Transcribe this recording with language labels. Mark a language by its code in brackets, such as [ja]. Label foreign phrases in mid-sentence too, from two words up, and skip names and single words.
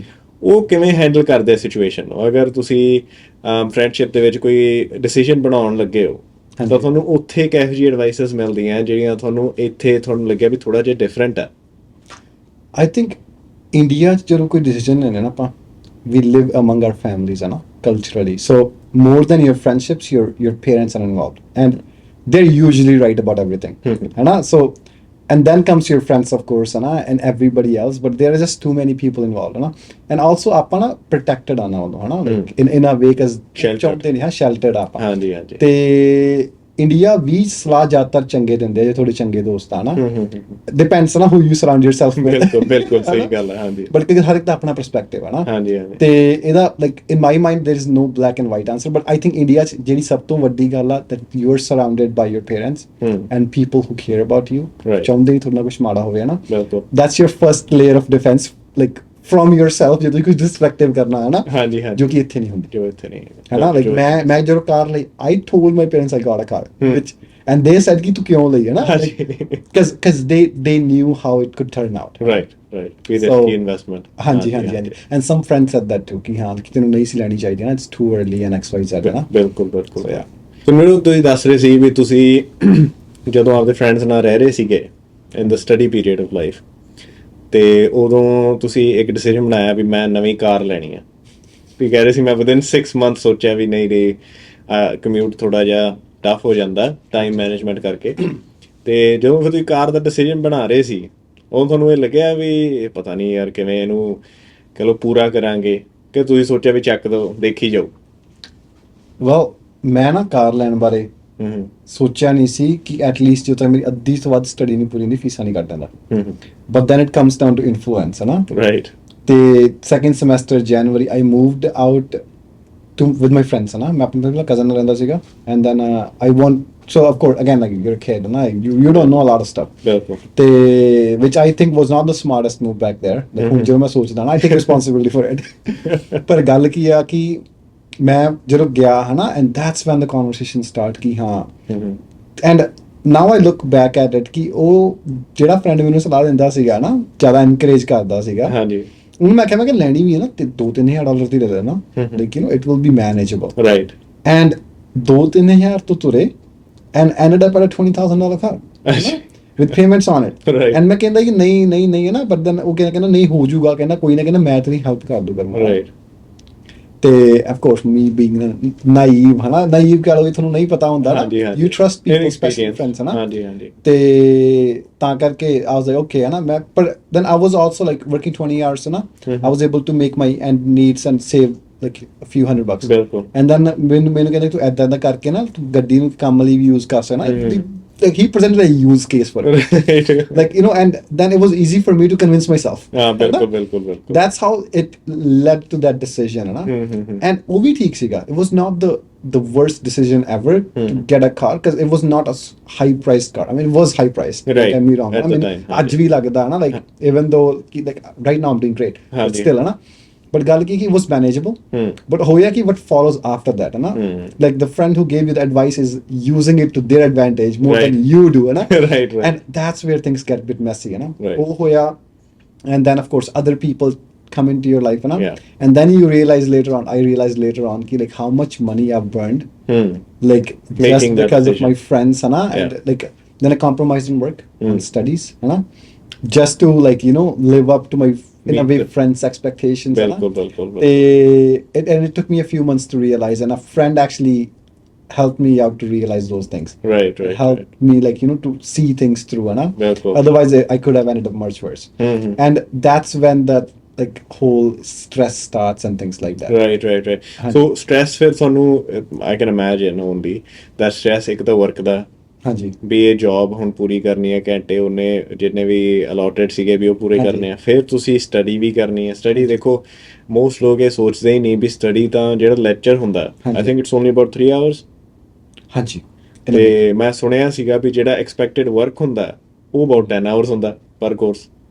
[pa] ਉਹ ਕਿਵੇਂ ਹੈਂਡਲ ਕਰਦੇ ਸਿਚੁਏਸ਼ਨ ਨੂੰ? ਅਗਰ ਤੁਸੀਂ ਫਰੈਂਡਸ਼ਿਪ ਦੇ ਵਿੱਚ ਕੋਈ ਡਿਸੀਜਨ ਬਣਾਉਣ ਲੱਗੇ ਹੋ ਤਾਂ ਤੁਹਾਨੂੰ ਉੱਥੇ ਕਿਹੋ ਜਿਹੀ ਐਡਵਾਈਸਸ ਮਿਲਦੀਆਂ ਜਿਹੜੀਆਂ ਤੁਹਾਨੂੰ ਇੱਥੇ ਤੁਹਾਨੂੰ ਲੱਗਿਆ ਵੀ ਥੋੜਾ ਜਿਹਾ ਡਿਫਰੈਂਟ ਹੈ? [en] I think [pa] ਇੰਡੀਆ 'ਚ ਜਦੋਂ ਕੋਈ ਡਿਸੀਜਨ ਲੈਣਾ ਨਾ ਆਪਾਂ [en] we live among our families [pa] ਹੈ ਨਾ [en] culturally, so more than your friendships your parents are involved and they're usually right about everything [pa] ਹੈ ਨਾ। [en] so and then comes your friends of course [pa] ਹੈ ਨਾ [en] and everybody else, but there are just too many people involved [pa] ਹੈ ਨਾ। [en] and also [pa] ਆਪਾਂ ਨਾ protected ਆ ਨਾ ਉਦੋਂ ਹੈ ਨਾ [en] in a way cause [pa] ਚਾਹੁੰਦੇ ਨਹੀਂ ਹਾਂ sheltered ਆਪਾਂ। ਹਾਂਜੀ ਹਾਂਜੀ। ਤੇ ਇੰਡੀਆ ਵੀ ਸਲਾਹ ਜ਼ਿਆਦਾਤਰ ਚੰਗੇ ਦਿੰਦੇ ਜੇ ਥੋੜੇ ਚੰਗੇ ਦੋਸਤ ਆ ਨਾ। [en] ਡਿਪੈਂਡਸ ਨਾ who you surround yourself with। [pa] ਬਿਲਕੁਲ ਸਹੀ ਗੱਲ ਹੈ। ਹਾਂਜੀ ਬਟ ਕਿਉਂਕਿ ਹਰ ਇੱਕ ਦਾ ਆਪਣਾ ਪਰਸਪੈਕਟਿਵ ਹੈ ਨਾ। ਹਾਂਜੀ ਹਾਂਜੀ। ਤੇ ਇਹਦਾ [en] like in my mind there is no black and white answer, but I think [pa] ਇੰਡੀਆ 'ਚ ਜਿਹੜੀ ਸਭ ਤੋਂ ਵੱਡੀ ਗੱਲ ਆ [en] that you are surrounded by your parents and people who care about you, [pa] ਚਾਹੁੰਦੇ ਹੀ ਤੁਹਾਡੇ ਨਾਲ ਕੁਛ ਮਾੜਾ ਹੋਵੇ ਨਾ। [en] that's your first layer of defense like from yourself [pa] ਜਦੋਂ ਕੁਝ ਡਿਸਟਰੈਕਟਿਵ ਕਰਨਾ ਹੈ ਨਾ। ਹਾਂਜੀ ਹਾਂਜੀ। ਜੋ ਕਿ ਇੱਥੇ ਨਹੀਂ ਹੁੰਦੀ। ਜੋ ਇੱਥੇ ਨਹੀਂ ਹੈ ਨਾ। ਲਾਈਕ ਮੈਂ ਜਦੋਂ ਕਾਰ ਲਈ [en] I told my parents I got a car which and they said [pa] ਕਿ ਤੂੰ ਕਿਉਂ ਲਈ ਹੈ ਨਾ [en] because they knew how it could turn out। right ਵੀ risky investment। [pa] ਹਾਂਜੀ ਹਾਂਜੀ ਹਾਂਜੀ। [en] and some friends said that too [pa] ਕਿ ਹਾਂ ਕਿ ਤੈਨੂੰ ਨਹੀਂ ਸੀ ਲੈਣੀ ਚਾਹੀਦੀ ਨਾ, [en] it's too early and XYZ [pa] ਹੈ ਨਾ। ਬਿਲਕੁਲ ਬਿਲਕੁਲ। ਤੇ ਮੈਨੂੰ ਤੁਸੀਂ ਦੱਸ ਰਹੇ ਸੀ ਵੀ ਤੁਸੀਂ ਜਦੋਂ ਆਪਦੇ ਫਰੈਂਡਸ ਨਾਲ ਰਹਿ ਰਹੇ ਸੀਗੇ [en] in the study period of life [pa] ਤੇ ਉਦੋਂ ਤੁਸੀਂ ਇੱਕ ਡਿਸੀਜਨ ਬਣਾਇਆ ਵੀ ਮੈਂ ਨਵੀਂ ਕਾਰ ਲੈਣੀ ਆ। ਵੀ ਕਹਿ ਰਹੇ ਸੀ ਮੈਂ [en] within 6 months [pa] ਸੋਚਿਆ ਵੀ ਨਹੀਂ ਕਮਿਊਟ ਥੋੜਾ ਜਿਹਾ ਟਫ ਹੋ ਜਾਂਦਾ [en] time management [pa] ਕਰਕੇ। ਤੇ ਜਦੋਂ ਫਿਰ ਤੁਸੀਂ ਕਾਰ ਦਾ ਡਿਸੀਜਨ ਬਣਾ ਰਹੇ ਸੀ ਉਦੋਂ ਤੁਹਾਨੂੰ ਇਹ ਲੱਗਿਆ ਵੀ ਪਤਾ ਨਹੀਂ ਯਾਰ ਕਿਵੇਂ ਇਹਨੂੰ ਚਲੋ ਪੂਰਾ ਕਰਾਂਗੇ, ਕਿ ਤੁਸੀਂ ਸੋਚਿਆ ਵੀ ਚੱਕ ਦੋ ਦੇਖੀ ਜਾਓ? ਵੈਲ ਮੈਂ ਨਾ ਕਾਰ ਲੈਣ ਬਾਰੇ ਸੋਚਿਆ ਨਹੀਂ ਸੀ ਕਿ ਐਟਲੀਸਟ ਜਦੋਂ ਤੱਕ ਮੇਰੀ ਅੱਧੀ ਤੋਂ ਵੱਧ ਸਟੱਡੀ ਨਹੀਂ ਪੂਰੀ ਹੁੰਦੀ ਫੀਸਾਂ ਨਹੀਂ ਕੱਟ ਦਿੰਦਾ। [en] but then it comes down to influence [pa] ਹੈ ਨਾ। [en] ਰਾਈਟ। ਤੇ second semester January I moved out to with my friends [pa] ਹੈ ਨਾ। ਮੈਂ ਆਪਣੇ ਕਜ਼ਨ ਨਾਲ ਰਹਿੰਦਾ ਸੀਗਾ [en] and then I want so of course again like you're a kid and you don't know a lot of stuff ਤੇ which I think was not the smartest move back there। like [pa] ਹੁਣ ਜਦੋਂ ਮੈਂ ਸੋਚਦਾ ਨਾ [en] I take responsibility for it। [pa] ਪਰ ਗੱਲ ਕੀ ਆ ਕਿ ਮੈਂ ਜਦੋਂ ਗਿਆ ਹੈ ਨਾ [en] and that's when the conversation start [pa] ਕਿ ਹਾਂ [en] and now I look back at it [pa] ਕਿ ਉਹ ਜਿਹੜਾ ਫਰੈਂਡ ਮੈਨੂੰ ਸਲਾਹ ਦਿੰਦਾ ਸੀਗਾ ਨਾ ਜ਼ਿਆਦਾ ਇਨਕਰੇਜ ਕਰਦਾ ਸੀਗਾ। ਹਾਂਜੀ। ਉਹਨੂੰ ਮੈਂ ਕਿਹਾ ਲੈਣੀ ਵੀ ਹੈ ਨਾ ਤੇ $2,000-3,000 ਦੀ ਲੈ ਲੈਣਾ [en] like you know it will be manageable. Right. And 2,000-3,000 [pa] ਤੋਂ ਤੁਰੇ [en] and ended up at a $20,000 car with payments on it। [pa] and ਮੈਂ ਕਹਿੰਦਾ ਕਿ ਨਹੀਂ ਹੈ ਨਾ, [en] but then [pa] ਉਹ ਕਹਿੰਦਾ ਨਹੀਂ ਹੋ ਜਾਊਗਾ, ਕਹਿੰਦਾ ਕੋਈ ਨਾ, ਕਹਿੰਦਾ ਮੈਂ ਤੇਰੀ ਹੈਲਪ ਕਰ ਦੂੰਗਾ। ਰਾਈਟ। ਤੇ [en] of course me being naive [pa] ਹੈ ਨਾ, naive ਕਹਿ ਲਓ, ਤੁਹਾਨੂੰ ਨਹੀਂ ਪਤਾ ਹੁੰਦਾ ਨਾ, [en] you trust people especially friends [pa] ਹੈ ਨਾ। ਹਾਂਜੀ ਹਾਂਜੀ। ਤੇ ਤਾਂ ਕਰਕੇ [en] I was like okay [pa] ਹੈ ਨਾ ਮੈਂ, ਪਰ [en] then I was also like working 20 hours [pa] ਹੈ ਨਾ। [en] I was able to make my end needs and save like a few $100 ਬਿਲਕੁਲ। and then [pa] ਮੈਨੂੰ ਕਹਿੰਦੇ ਤੂੰ ਏਦਾਂ ਕਰਕੇ ਨਾ ਤੂੰ ਗੱਡੀ ਨੂੰ ਕੰਮ ਲਈ ਵੀ ਯੂਜ਼ ਕਰ ਸਕਦਾ ਨਾ। [en] like he presented a use case for it like you know, and then it was easy for me to convince myself। bilkul that's how it led to that decision na। [pa] and ਉਹ ਵੀ ਠੀਕ ਸੀਗਾ, [en] it was not the worst decision ever to get a car because it was not a high priced car। I mean it was high priced, right, don't get me wrong। I mean [pa] ਅੱਜ ਵੀ ਲੱਗਦਾ ਨਾ [en] like even though like right now I'm doing great but still na। but [pa] ਗੱਲ ਕੀ [en] it was manageable। but [pa] ਹੋਇਆ ਕਿ [en] what follows after that [pa] ਹੈ ਨਾ, [en] like the friend who gave you the advice is using it to their advantage more than you do [pa] ਹੈ ਨਾ। [en] right and that's where things get a bit messy [pa] ਹੈ ਨਾ। ਉਹ ਹੋਇਆ [en] and then of course other people come into your life [pa] ਹੈ ਨਾ। [en] and then you realize later on, I realized later on कि like how much money I've burned like just because of my friends [pa] ਹੈ ਨਾ। [en] and like then I compromised in work and studies [pa] ਹੈ ਨਾ, [en] just to like you know live up to my in a way friends expectations। and it took me a few months to realize, and a friend actually helped me out to realize those things. Right. Helped me, like, to see things through, Bilkul. otherwise I could have ended up much worse. And that's when that like whole stress starts and things like that. Right. So stress [pa] ਫਿਰ ਤੁਹਾਨੂੰ [en] I can imagine only that stress [pa] ਇੱਕ ਤਾਂ [en] work ਦਾ [pa] ਹਾਂਜੀ ਵੀ ਇਹ ਜੌਬ ਹੁਣ ਪੂਰੀ ਕਰਨੀ ਹੈ, ਘੰਟੇ ਉਹਨੇ ਜਿੰਨੇ ਵੀ ਅਲੋਟਡ ਸੀਗੇ ਵੀ ਉਹ ਪੂਰੇ ਹਾਂਜੀ। ਕਰਨੇ ਆ, ਫਿਰ ਤੁਸੀਂ ਸਟੱਡੀ ਵੀ ਕਰਨੀ ਹੈ। ਸਟੱਡੀ ਦੇਖੋ ਮੋਸਟ ਲੋਕ ਇਹ ਸੋਚਦੇ ਹੀ ਨਹੀਂ ਵੀ ਸਟੱਡੀ ਤਾਂ ਜਿਹੜਾ ਲੈਕਚਰ ਹੁੰਦਾ [en] I think it's only about 3 hours. [pa] ਹਾਂਜੀ ਤੇ ਮੈਂ ਸੁਣਿਆ ਸੀਗਾ ਵੀ ਜਿਹੜਾ [en] expected work [pa] ਹੁੰਦਾ ਉਹ [en] about 10 hours [pa] ਹੁੰਦਾ ਪਰ ਕੋਰਸ,